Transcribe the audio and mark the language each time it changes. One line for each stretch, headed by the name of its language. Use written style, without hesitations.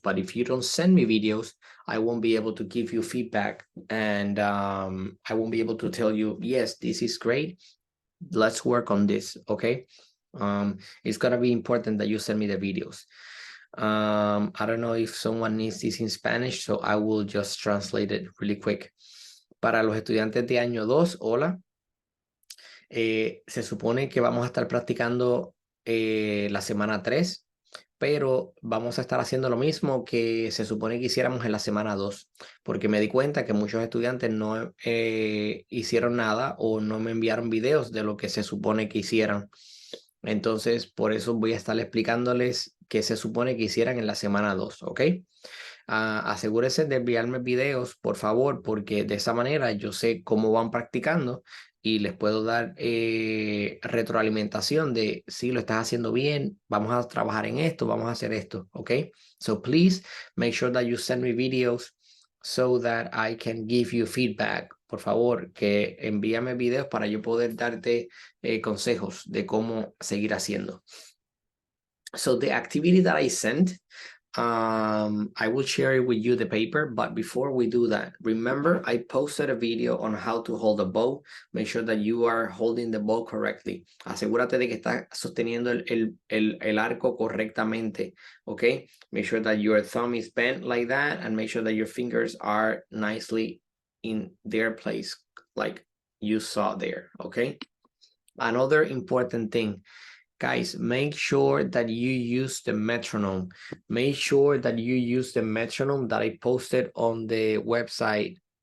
English: But if you don't send me videos, I won't be able to give you feedback, and I won't be able to tell you, yes, this is great. Let's work on this, okay? It's gonna be important that you send me the videos. I don't know if someone needs this in Spanish, so I will just translate it really quick.
Spanish: Para los estudiantes de año 2, hola. Se supone que vamos a estar practicando la semana 3, pero vamos a estar haciendo lo mismo que se supone que hiciéramos en la semana 2, porque me di cuenta que muchos estudiantes no hicieron nada o no me enviaron videos de lo que se supone que hicieran. Entonces, por eso voy a estar explicándoles qué se supone que hicieran en la semana 2, ¿ok? Asegúrense de enviarme videos, por favor, porque de esa manera yo sé cómo van practicando y les puedo dar retroalimentación de si lo estás haciendo bien, vamos a trabajar en esto, vamos a hacer esto, ¿ok?
English: So please make sure that you send me videos so that I can give you feedback.
Spanish: Por favor, que envíame videos para yo poder darte consejos de cómo seguir haciendo.
English: So the activity that I sent, I will share it with you the paper, but before we do that, remember I posted a video on how to hold a bow. Make sure that you are holding the bow correctly.
Spanish: Asegúrate de que estás sosteniendo el arco correctamente, okay?
English: Make sure that your thumb is bent like that, and make sure that your fingers are nicely in their place, like you saw there, okay? Another important thing, guys, make sure that you use the metronome. Make sure that you use the metronome that I posted on the website.